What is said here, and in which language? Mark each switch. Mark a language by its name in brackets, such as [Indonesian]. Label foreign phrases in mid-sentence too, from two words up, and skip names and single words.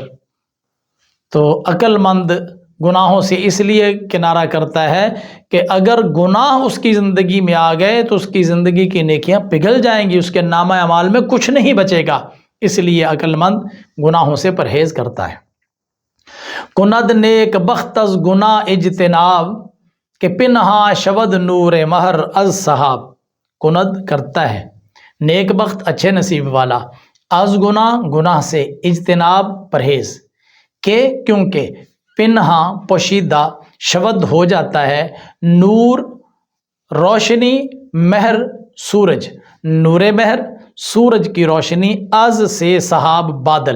[Urdu] تو عقل مند گناہوں سے اس لیے کنارہ کرتا ہے کہ اگر گناہ اس کی زندگی میں آ گئے تو اس کی زندگی کی نیکیاں پگھل جائیں گی، اس کے نامہ اعمال میں کچھ نہیں بچے گا، اس لیے عقل مند گناہوں سے پرہیز کرتا ہے۔ [Persian] کند نیک بخت از گناہ اجتناب کہ پنہا شود نور مہر از صحاب. [Urdu] کند کرتا ہے، نیک بخت اچھے نصیب والا، [Persian] از گناہ [Urdu] سے، اجتناب پرہیز، کہ کیونکہ پنہا پوشیدہ، شود ہو جاتا ہے، نور روشنی، مہر سورج، [Persian] نور مہر [Urdu] سورج کی روشنی، از سے صحاب بادل.